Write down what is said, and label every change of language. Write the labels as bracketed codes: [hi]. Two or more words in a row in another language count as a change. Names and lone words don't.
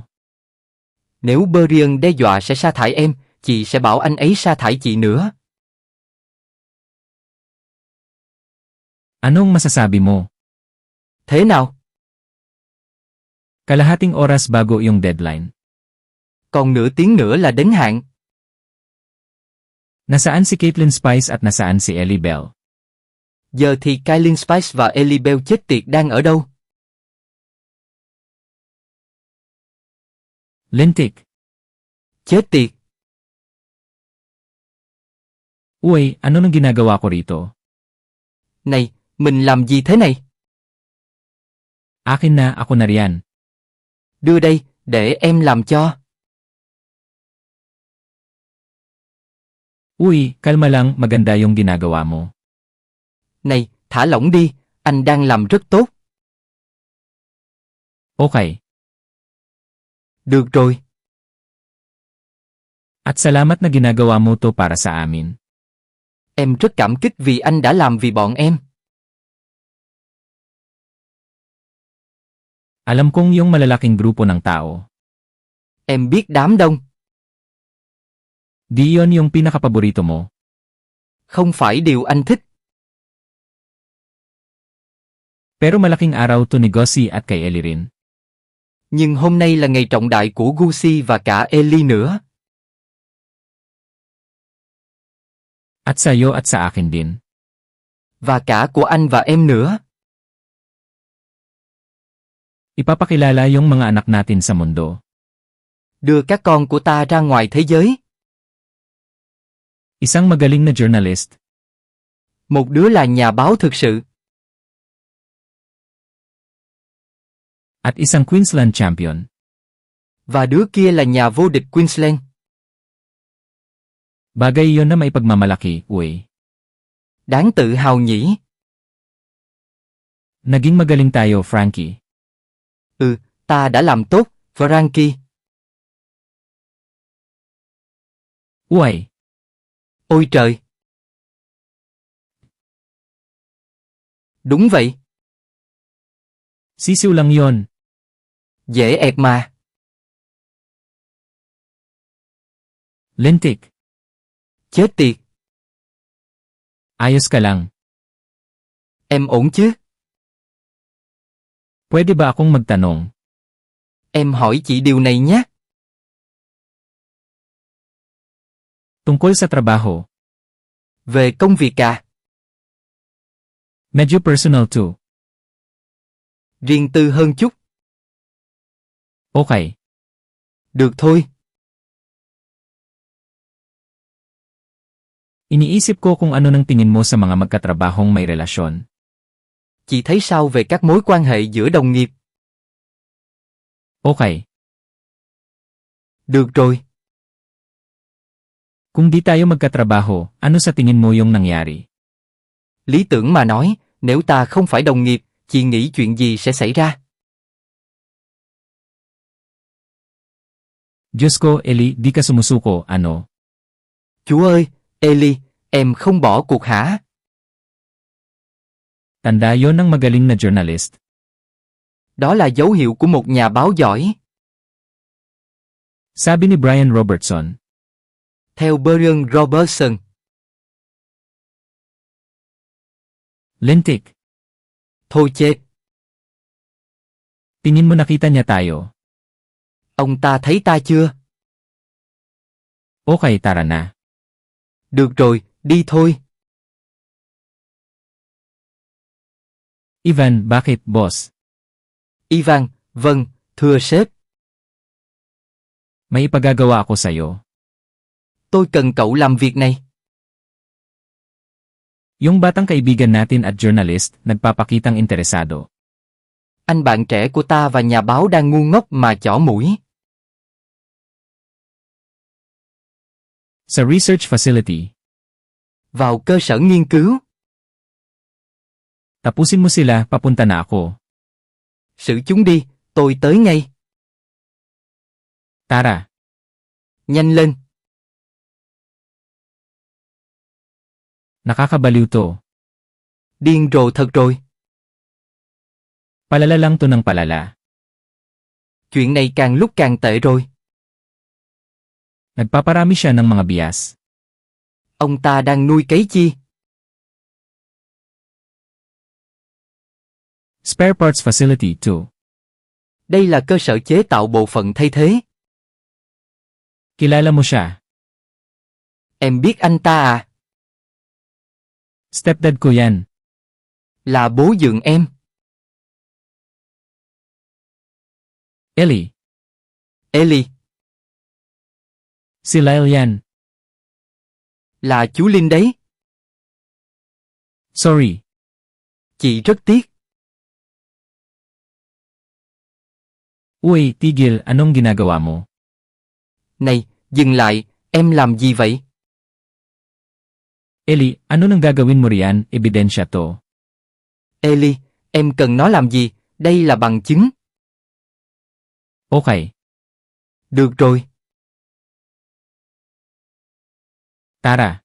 [vi] Nếu Brian đe dọa sẽ sa thải em, chị sẽ bảo anh ấy sa thải chị nữa. [tl] Anong masasabi mo? [vi] Thế nào? [tl] Kalahating oras bago yung deadline. [vi] Còn nửa tiếng nữa là đến hạn. [tl] Nasaan si Caitlin Spice at nasaan si Ellie Bell? [vi] Giờ thì Caitlin Spice và Ellie Bell chết tiệt đang ở đâu? [tl] Lintik. [vi] Chết tiệt. [tl] Uy, ano nang ginagawa ko rito? [vi] Này, mình làm gì thế này? [tl] Akin na, ako na riyan. [vi] Đưa đây, để em làm cho. [tl] Uy, kalma lang, maganda yung ginagawa mo. [vi] Này, thả lỏng đi, anh đang làm rất tốt. [tl] Okay. [vi] Được rồi. [tl] At salamat na ginagawa mo to para sa amin. [vi] Em rất cảm kích vì anh đã làm vì bọn em. [tl] Alam kong yung malalaking grupo ng tao. [vi] Em biết đám đông. [tl] Di yon yung pinakapaborito mo. [vi] Không phải điều anh thích. [tl] Pero malaking araw to ni Gussie at kay Ellie rin. [vi] Nhưng hôm nay là ngày trọng đại của Gussie và cả Ellie nữa. [tl] At sa'yo at sa akin din. [vi] Và cả của anh và em nữa. [tl] Ipapakilala yung mga anak natin sa mundo. [vi] Đưa các con của ta ra ngoài thế giới. [tl] Isang magaling na journalist. [vi] Một đứa là nhà báo thực sự. [tl] At isang Queensland champion. [vi] Và đứa kia là nhà vô địch Queensland. [tl] Bagay yon na maipagmamalaki, uy. [vi] Đáng tự hào nhỉ? [tl] Naging magaling tayo, Frankie. [vi] Ta đã làm tốt, Frankie. [tl] Uy. [vi] Ôi trời! Đúng vậy. [tl] Sisiw lang yon. [vi] Dễ ẹt mà. [tl] Lintik. [vi] Chết tiệt. [tl] Ayos ka lang. [vi] Em ổn chứ? [tl] Pwede ba akong magtanong? [vi] Em hỏi chị điều này nhé. [tl] Tungkol sa trabaho. [vi] Về công việc à? [tl] Medyo personal too. [vi] Riêng tư hơn chút. [tl] Okay. [vi] Được thôi. [tl] Iniisip ko kung ano nang tingin mo sa mga magkatrabahong may relasyon. [vi] Chị thấy sao về các mối quan hệ giữa đồng nghiệp? [tl] Okay. [vi] Được rồi. [tl] Kung di tayo magkatrabaho, ano sa tingin mo yung nangyari? [vi] Lý tưởng mà nói, nếu ta không phải đồng nghiệp, chị nghĩ chuyện gì sẽ xảy ra? [tl] Diyos ko, Eli, di ka sumusuko, ano? [vi] Chúa ơi, Eli, em không bỏ cuộc hả? [tl] Tanda yon ng magaling na journalist. [vi] Đó là dấu hiệu của một nhà báo giỏi. [tl] Sabi ni Brian Robertson. [vi] Theo Brian Robertson. [tl] Lintik. [vi] Thôi chết. [tl] Tingin mo nakita niya tayo. [vi] Ông ta thấy ta chưa? [tl] Okay, tara na. [vi] Được rồi, đi thôi. [tl] Ivan, bakit, boss? [vi] Ivan, vâng, thưa sếp. [tl] May ipagagawa ako sa'yo. [vi] Tôi cần cậu làm việc này. [tl] Yung batang kaibigan natin at journalist, nagpapakitang interesado. [vi] Anh bạn trẻ của ta và nhà báo đang ngu ngốc mà chỏ mũi. [tl] Sa [en] research facility. [vi] Vào cơ sở nghiên cứu. [tl] Tapusin mo sila, papunta na ako. [vi] Xử chúng đi, tôi tới ngay. [tl] Tara. [vi] Nhanh lên. [tl] Nakakabaliw to. [vi] Điên rồ thật rồi. [tl] Palala lang to ng palala. [vi] Chuyện này càng lúc càng tệ rồi. [tl] Nagpaparami siya ng mga bias. [vi] Ông ta đang nuôi cấy chi? [en] Spare parts facility 2. [vi] Đây là cơ sở chế tạo bộ phận thay thế. [tl] Kilala mo siya. [vi] Em biết anh ta à? [tl] Stepdad ko yan. [vi] Là bố dượng em. [tl] Ellie. [vi] Eli. [tl] Si Lyle yan. [vi] Là chú Linh đấy. [tl] Sorry. [vi] Chị rất tiếc. [tl] Uy, tigil, anong ginagawa mo? [vi] Này, dừng lại, em làm gì vậy? [tl] Ellie, ano nang gagawin mo riyan, ebidensya to? [vi] Eli, em cần nó làm gì? Đây là bằng chứng. [tl] Okay. [vi] Được rồi. [tl] Tara.